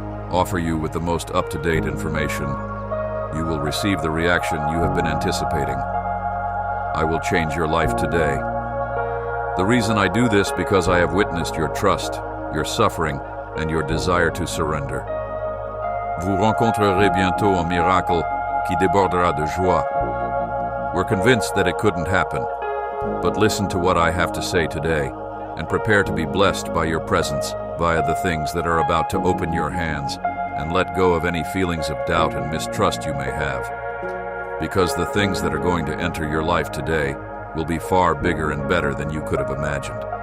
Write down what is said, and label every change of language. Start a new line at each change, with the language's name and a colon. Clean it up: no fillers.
English: Offer you with the most up-to-date information. You will receive the reaction you have been anticipating. I will change your life today. The reason I do this because I have witnessed your trust, your suffering, and your desire to surrender.
French: Vous rencontrerez bientôt un miracle qui débordera de joie.
English: We're convinced that it couldn't happen, but listen to what I have to say today, and prepare to be blessed by your presence via the things that are about to open your hands, and let go of any feelings of doubt and mistrust you may have. Because the things that are going to enter your life today will be far bigger and better than you could have imagined.